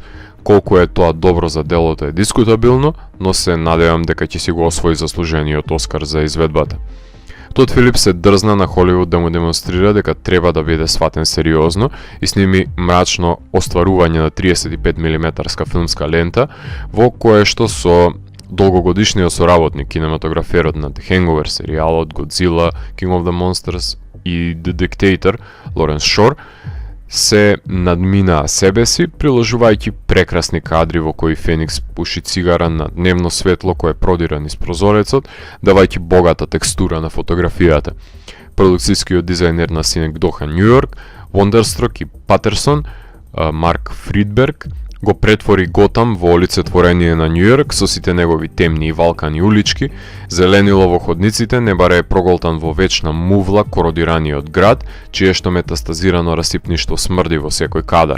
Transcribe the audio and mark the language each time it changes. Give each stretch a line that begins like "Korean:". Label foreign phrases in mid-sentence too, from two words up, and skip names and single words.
Macedonian: Колку е тоа добро за делото е дискутабилно, но се надевам дека ќе си го освои заслужениот Оскар за изведбата. Тод Филип се дрзна на Холивуд да му демонстрира дека треба да биде сватен сериозно и сними мрачно остварување на 35 мм филмска лента, во кое што со долгогодишниот соработник кинематограферот на The Hangover серијалот, Godzilla, King of the Monsters и The Dictator, Лоренс Шор, се надминаа себе си, приложувајќи прекрасни кадри во кои Феникс пуши цигара на дневно светло кое продира низ прозорецот, давајќи богата текстура на фотографијата. Продукцијскиот дизајнер на Синекдоха Нью Йорк, Вондерстрок и Патерсон, Марк Фридберг, го претвори Готам во олицетворение на Нью Йорк со сите негови темни и валкани улички, зеленило во ходниците, небаре е проголтан во вечна мувла кородираниот град, чие што метастазирано расипништво смрди во секој кадар.